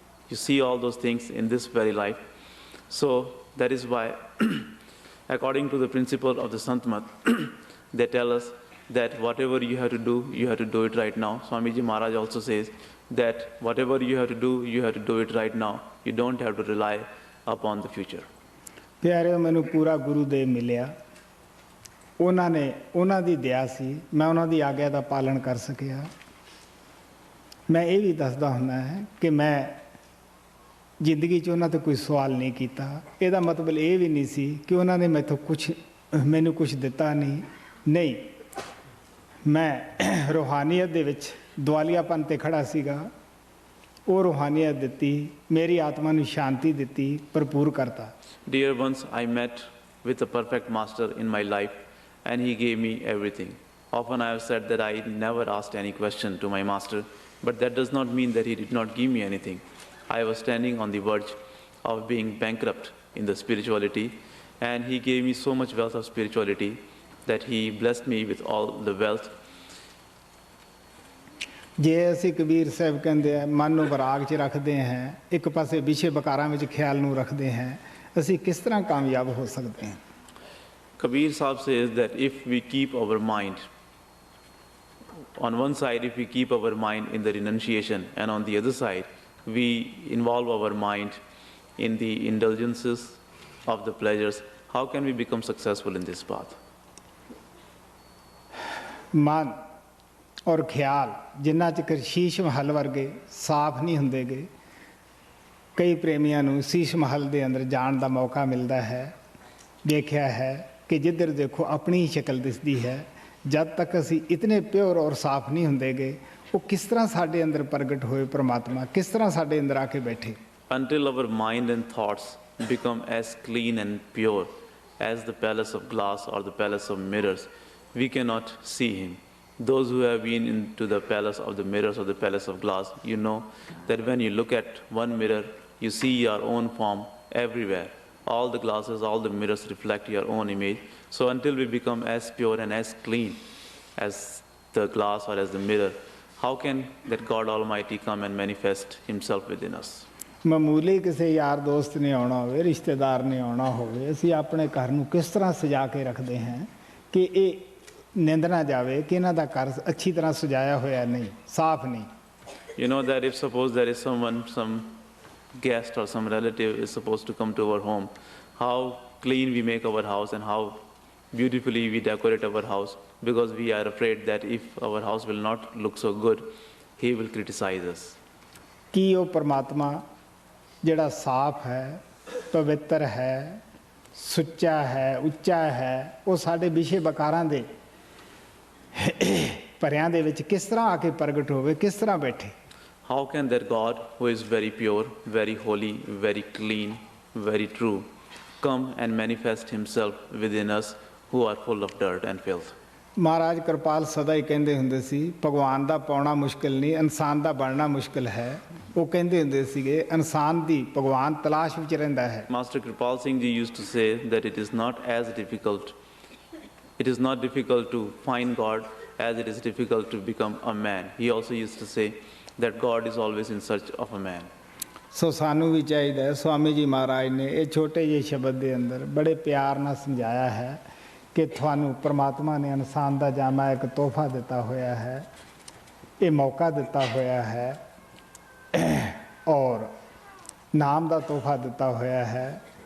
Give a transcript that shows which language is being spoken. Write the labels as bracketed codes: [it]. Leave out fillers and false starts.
[en] You see all those things in this very life. So that is why according to the principle of the Santamat, they tell us that whatever you have to do it right now. Swamiji Maharaj also says that whatever you have to do it right now. You don't have to rely upon the future. [pa] ਪਿਆਰਿਓ, ਮੈਨੂੰ ਪੂਰਾ ਗੁਰੂ ਦੇਵ ਮਿਲਿਆ। ਉਹਨਾਂ ਦੀ ਦਇਆ ਸੀ, ਮੈਂ ਉਹਨਾਂ ਦੀ ਆਗਿਆ ਦਾ ਪਾਲਣ ਕਰ ਸਕਿਆ। ਮੈਂ ਇਹ ਵੀ ਦੱਸਦਾ ਹੁੰਦਾ ਹੈ ਕਿ ਮੈਂ ਜ਼ਿੰਦਗੀ 'ਚ ਉਹਨਾਂ ਤੋਂ ਕੋਈ ਸਵਾਲ ਨਹੀਂ ਕੀਤਾ। ਇਹਦਾ ਮਤਲਬ ਇਹ ਵੀ ਨਹੀਂ ਸੀ ਕਿ ਉਹਨਾਂ ਨੇ ਮੈਨੂੰ ਕੁਛ ਦਿੱਤਾ ਨਹੀਂ। ਮੈਂ ਰੂਹਾਨੀਅਤ ਦੇ ਵਿੱਚ ਦੁਆਲੀਆਪਨ 'ਤੇ ਖੜਾ ਸੀਗਾ। ਉਹ ਰੂਹਾਨੀਅਤ ਦਿੱਤੀ, ਮੇਰੀ ਆਤਮਾ ਨੂੰ ਸ਼ਾਂਤੀ ਦਿੱਤੀ, ਭਰਪੂਰ ਕਰਤਾ। [en] Dear ones, I met with a perfect master in my life and he gave me everything. Often I have said that I never asked any question to my master, but that does not mean that he did not give me anything. I was standing on the verge of being bankrupt in the spirituality, and he gave me so much wealth of spirituality that he blessed me with all the wealth. [pa] ਜੇ ਅਸੀਂ ਕਬੀਰ ਸਾਹਿਬ ਕਹਿੰਦੇ ਆ ਮਨ ਨੂੰ ਵਿਰਾਗ 'ਚ ਰੱਖਦੇ ਹਾਂ, ਇੱਕ ਪਾਸੇ ਵਿਸ਼ੇ ਵਿਕਾਰਾਂ ਵਿੱਚ ਖਿਆਲ ਨੂੰ ਰੱਖਦੇ ਹਾਂ, ਅਸੀਂ ਕਿਸ ਤਰ੍ਹਾਂ ਕਾਮਯਾਬ ਹੋ ਸਕਦੇ ਹਾਂ? [en] Kabir Sahib says that if we keep our mind on one side, if we keep our mind in the renunciation, and on the other side, we involve our mind in the indulgences of the pleasures, how can we become successful in this path? [pa] ਮਨ ਔਰ ਖਿਆਲ ਜਿੰਨਾ ਚਿਰ ਸ਼ੀਸ਼ ਮਹੱਲ ਵਰਗੇ ਸਾਫ਼ ਨਹੀਂ ਹੁੰਦੇਗੇ, ਕਈ ਪ੍ਰੇਮੀਆਂ ਨੂੰ ਸ਼ੀਸ਼ ਮਹੱਲ ਦੇ ਅੰਦਰ ਜਾਣ ਦਾ ਮੌਕਾ ਮਿਲਦਾ ਹੈ। ਦੇਖਿਆ ਹੈ ਕਿ ਜਿੱਧਰ ਦੇਖੋ ਆਪਣੀ ਹੀ ਸ਼ਕਲ ਦਿਸਦੀ ਹੈ। ਜਦ ਤੱਕ ਅਸੀਂ ਇਤਨੇ ਪਿਓਰ ਔਰ ਸਾਫ਼ ਨਹੀਂ ਹੁੰਦੇਗੇ, ਉਹ ਕਿਸ ਤਰ੍ਹਾਂ ਸਾਡੇ ਅੰਦਰ ਪ੍ਰਗਟ ਹੋਏ ਪਰਮਾਤਮਾ, ਕਿਸ ਤਰ੍ਹਾਂ ਸਾਡੇ ਅੰਦਰ ਆ ਕੇ ਬੈਠੇ। [en] Until our mind and thoughts become as clean and pure as the palace of glass or the palace of mirrors, we cannot see him. Those who have been into the palace of the mirrors or the palace of glass, you know that when you look at one mirror, you see your own form everywhere. All the glasses, all the mirrors reflect your own image. So until we become as pure and as clean as the glass or as the mirror, how can that God Almighty come and manifest himself within us? [pa] ਮਾਮੂਲੀ ਕਿਸੇ ਯਾਰ ਦੋਸਤ ਨੇ ਆਉਣਾ ਹੋਵੇ, ਰਿਸ਼ਤੇਦਾਰ ਨੇ ਆਉਣਾ ਹੋਵੇ, ਅਸੀਂ ਆਪਣੇ ਘਰ ਨੂੰ ਕਿਸ ਤਰ੍ਹਾਂ ਸਜਾ ਕੇ ਰੱਖਦੇ ਹਾਂ ਕਿ ਇਹ ਨਿੰਦ ਨਾ ਜਾਵੇ ਕਿ ਇਹਨਾਂ ਦਾ ਘਰ ਅੱਛੀ ਤਰ੍ਹਾਂ ਸਜਾਇਆ ਹੋਇਆ ਨਹੀਂ, ਸਾਫ਼ ਨਹੀਂ। [en] You know that if suppose there is someone, some guest or some relative is supposed to come to our home, how clean we make our house and how beautifully we decorate our house, because we are afraid that if our house will not look so good, he will criticize us. [pa] ਕੀ ਉਹ ਪਰਮਾਤਮਾ ਜਿਹੜਾ ਸਾਫ਼ ਹੈ, ਪਵਿੱਤਰ ਹੈ, ਸੁੱਚਾ ਹੈ, ਉੱਚਾ ਹੈ, ਉਹ ਸਾਡੇ ਵਿਸ਼ੇ ਵਕਾਰਾਂ ਦੇ ਭਰਿਆਂ ਦੇ ਵਿੱਚ ਕਿਸ ਤਰ੍ਹਾਂ ਆ ਕੇ ਪ੍ਰਗਟ ਹੋਵੇ, ਕਿਸ ਤਰ੍ਹਾਂ ਬੈਠੇ। [en] How can that God who is very pure, very holy, very clean, very true, come and manifest himself within us who are full of dirt and filth? [pa] ਮਹਾਰਾਜ ਕਿਰਪਾਲ ਸਦਾ ਹੀ ਕਹਿੰਦੇ ਹੁੰਦੇ ਸੀ, ਭਗਵਾਨ ਦਾ ਪਾਉਣਾ ਮੁਸ਼ਕਿਲ ਨਹੀਂ, ਇਨਸਾਨ ਦਾ ਬਣਨਾ ਮੁਸ਼ਕਿਲ ਹੈ। ਉਹ ਕਹਿੰਦੇ ਹੁੰਦੇ ਸੀਗੇ ਇਨਸਾਨ ਦੀ ਭਗਵਾਨ ਤਲਾਸ਼ ਵਿੱਚ ਰਹਿੰਦਾ ਹੈ। [en] Master Kripal Singh Ji used to say that it is not difficult to find God as it is difficult to become a man. He also used to say that God is always in search of a man. [pa] ਸੋ ਸਾਨੂੰ ਵੀ ਚਾਹੀਦਾ ਹੈ, ਸਵਾਮੀ ਜੀ ਮਹਾਰਾਜ ਨੇ ਇਹ ਛੋਟੇ ਜਿਹੇ ਸ਼ਬਦ ਦੇ ਅੰਦਰ ਬੜੇ ਪਿਆਰ ਨਾਲ ਸਮਝਾਇਆ ਹੈ ਕਿ ਤੁਹਾਨੂੰ ਪਰਮਾਤਮਾ ਨੇ ਇਨਸਾਨ ਦਾ ਜਾਮਾ ਇੱਕ ਤੋਹਫਾ ਦਿੱਤਾ ਹੋਇਆ ਹੈ, ਇਹ ਮੌਕਾ ਦਿੱਤਾ ਹੋਇਆ ਹੈ ਔਰ ਨਾਮ ਦਾ ਤੋਹਫਾ ਦਿੱਤਾ ਹੋਇਆ ਹੈ।